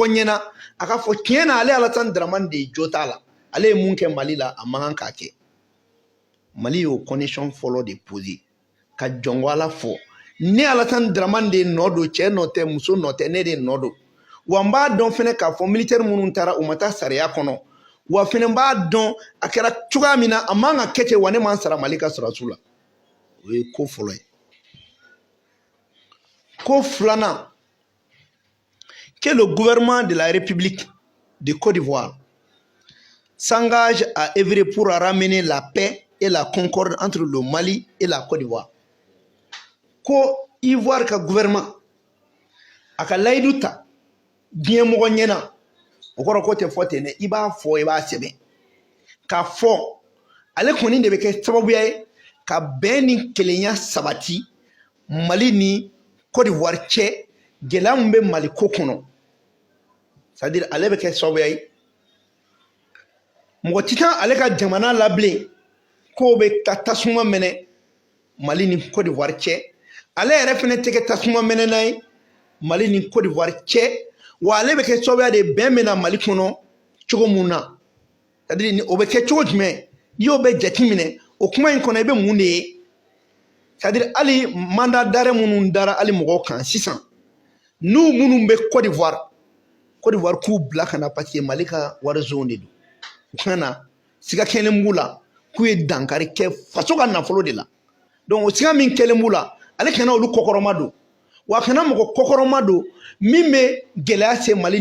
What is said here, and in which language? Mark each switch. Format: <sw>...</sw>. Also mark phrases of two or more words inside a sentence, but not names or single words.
<bm>ɲɛna a ka fɔ tiɲɛ na ale Alassane Dramane de jo t'a la ale ye mun kɛ Mali la a man kan k'a kɛ Mali y'o condition fɔlɔ de poser ka jɔnko Ala fɔ ne Alassane Dramane de nɔ don cɛ nɔ tɛ muso nɔ tɛ ne de nɔ don wa n b'a dɔn fɛnɛ k'a fɔ militaire minnu taara u ma taa sariya kɔnɔ wa fɛnɛ b'a dɔn a kɛra cogoya min na a man ka kɛ ten wa ne man sara Mali ka sɔrɔdasiw la o ye ko fɔlɔ ye ko filanan</bm> <fr>que le gouvernement de la République de Côte d'Ivoire s'engage à œuvrer pour ramener la paix et la concorde entre le Mali et la Côte d'Ivoire</fr> <bm>ko Ivoire ka gouvernement a ka layidu ta diɲɛ mɔgɔ ɲɛna o kɔrɔ ko tɛ fɔ ten dɛ i b'a fɔ i b'a sɛbɛn k'a fɔ ale kɔni de bɛ kɛ sababuya ye ka bɛn ni kelenya sabati Mali ni Côte d'Ivoire cɛ gɛlɛya min bɛ Mali ko kɔnɔ</bm> <fr>c'est-à-dire</fr> <bm>ale bɛ kɛ sababuya ye mɔgɔ ti kan ale ka jamana la bilen k'o bɛ taa tasuma mɛnɛ Mali ni Côte d'Ivoire cɛ ale yɛrɛ fɛnɛ tɛ kɛ tasuma mɛnɛna ye Mali ni Côte d'Ivoire cɛ wa ale bɛ kɛ sababuya de bɛn bɛ na Mali kɔnɔ cogo mun na</bm> <fr>c'est-à-dire</fr> <bm>o bɛ kɛ cogo jumɛn n'i y'o bɛ jateminɛ o kuma in kɔnɔ i bɛ mun de ye</bm> <fr>c'est-à-dire</fr> <bm>hali</bm> <fr>mandat d'arrêt</fr> <bm>minnu dara hali mɔgɔw kan sisan n'u minnu bɛ Côte d'Ivoire k'u bila ka na</bm> <fr>parce que</fr> <bm>Mali ka wari zone de don u kana na siga kɛlen b'u la k'u ye dankari kɛ faso ka nafolo de la donc o siga min kɛlen b'u la ale kana olu kɔkɔrɔma don wa kana mɔgɔ kɔkɔrɔma don min bɛ gɛlɛya se Mali</bm>